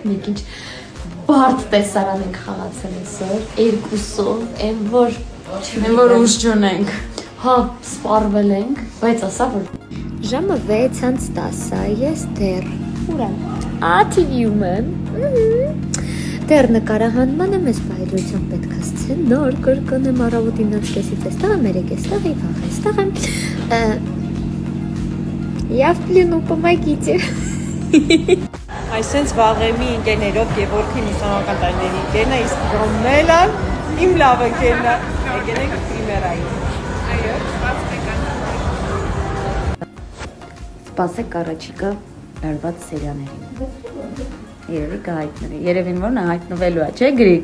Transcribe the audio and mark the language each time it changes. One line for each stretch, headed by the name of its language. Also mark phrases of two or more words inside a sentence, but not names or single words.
Armenian: մենք ինչ բարդ տեսարան ենք խաղացել այսօր, երկուսով, այն որ ուժջուն ենք։ Հա, սպառվել ենք, բայց ասա որ ժամը 6:10 ես դեռ ուր եմ։ TV-ում եմ։ Դեռ նկարահանմանը մեզ բայդրությամբ պետք է ասցեն նոր կրկնեմ առավոտի 9:30-ից էստեղ եմ, 3:00-ից и վաղ էստեղ եմ։
Russian: Я в плену, помогите։
Armenian: Այսենց վաղեմի ընկերներով Գևորգի ուսանողական տարիների ընկերն է, իսկ Ռոմելան իմ լավ ընկերն է։ Եկեք պրիմերայի։ Այո, Սպասեք առաջիկա լարված սերիաներին։ Երևի կհայտնվի։ Երևին որ նա հայտնվելու է, չէ՞ Գրիգ։